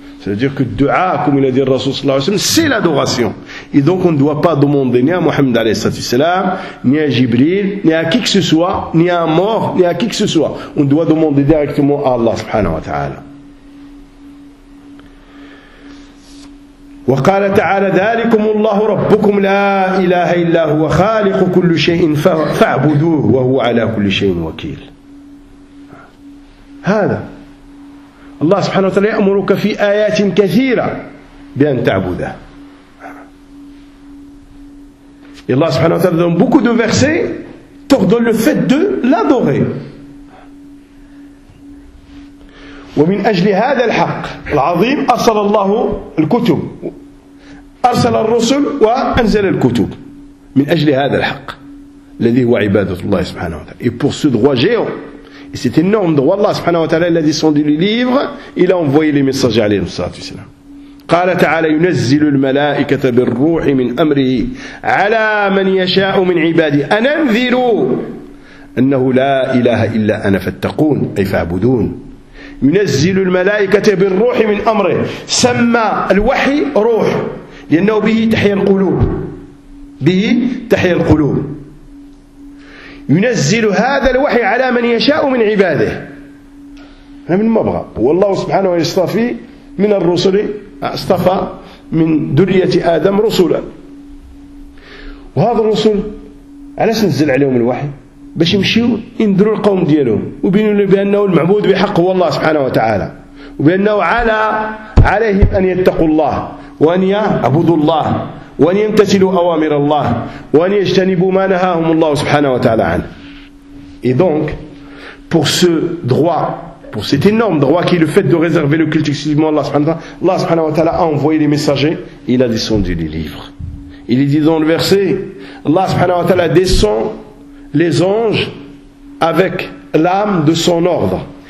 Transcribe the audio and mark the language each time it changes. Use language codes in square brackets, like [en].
[fr] C'est-à-dire que du'a, comme il a dit le Rasoul sallallahu alayhi wa sallam, c'est l'adoration. Et donc on ne doit pas demander ni à Mohammed alayhi salam, ni à Jibril, ni à qui que ce soit, ni à un mort, ni à qui que ce soit. On doit demander directement à Allah subhanahu wa ta'ala. [ar] وقال تعالى ذلكم الله ربكم لا إله إلا هو خالق كل شيء فاعبدوه وهو على كل شيء وكيل. هذا الله سبحانه وتعالى يأمرك في آيات كثيرة بأن تعبده. [fr] الله سبحانه وتعالى donne beaucoup de versets pour donner le fait de l'adorer. [ar] ومن أجل هذا الحق العظيم أرسل الله الكتب أرسل الرسل وأنزل الكتب من أجل هذا الحق الذي هو عبادة الله سبحانه وتعالى. [fr] Et pour ce droit géant, et cet énorme droit, Allah سبحانه وتعالى a descendu les livres, il a envoyé les messagers عليه الصلاة والسلام. [ar] قال تعالى ينزل الملائكة بالروح من أمره على من يشاء من عباده أن أنذروا أنه لا إله إلا أنا فاتقون أي فاعبدون. ينزل الملائكة بالروح من أمره, سمى الوحي روح لأنه به تحيا القلوب, به تحيا القلوب. ينزل هذا الوحي على من يشاء من عباده, هذا من مبغى, والله سبحانه يصطفي من الرسل, اصطفى من ذرية آدم رسولا, وهذا الرسل علاش نزل عليهم الوحي؟ باش يمشيوا ينذروا القوم ديالهم وبينوا بأنه المعبود بحق هو الله سبحانه وتعالى, وبأنه عليهم أن يتقوا الله وأن يعبدوا الله وأن يمتثلوا أوامر الله وأن يجتنبوا ما نهاهم الله سبحانه وتعالى عنه. [fr] Et donc, pour ce droit, pour cet énorme droit qui est le fait de réserver le culte exclusivement à Allah subhanahu wa ta'ala, Allah subhanahu wa ta'ala a envoyé les messagers, il a descendu les livres. Il est dit dans le verset, Allah subhanahu wa ta'ala descend les anges avec l'âme de son ordre.